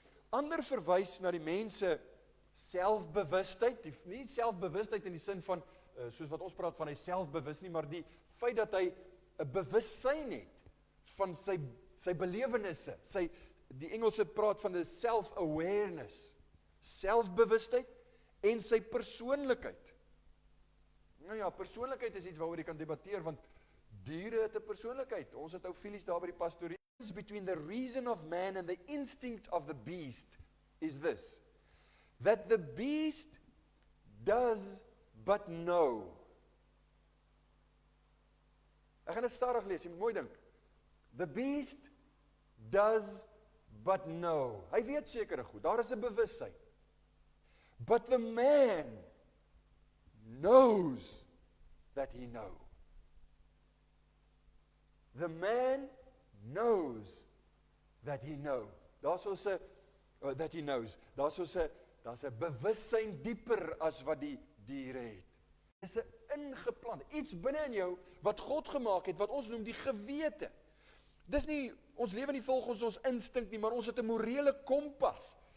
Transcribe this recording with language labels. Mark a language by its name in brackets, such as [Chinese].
[Afrikaans] Ander verwys na die mense selfbewustheid, nie selfbewustheid in die sin van, soos wat ons praat van hy selfbewus nie, maar die feit dat hy 'n bewussyn het van sy belewenisse, die Engelse praat van 'n self-awareness, selfbewustheid en sy persoonlikheid. Nou ja, persoonlikheid is iets waaroor jy kan debatteer, want diere het 'n persoonlikheid. Ons het ou filies daar by die pastorie. [English] Between the reason of man and the instinct of the beast is this, that the beast does but know. [Afrikaans] Ek gaan dit stadig lees, jy moet mooi dink. [English] The beast does but know. [Afrikaans] Hy weet sekere goed, daar is 'n bewussyn. [English] But the man knows that he knows. The man knows that he knows. [Afrikaans] Daar's [English] that he knows. [Afrikaans] Daar's 'n bewussyn dieper as wat die diere het. Dis 'n ingeplant, iets binne in jou wat God gemaak het, wat ons noem die gewete. Dis nie, ons lewe nie volgens ons instink nie, maar ons het 'n morele kompas.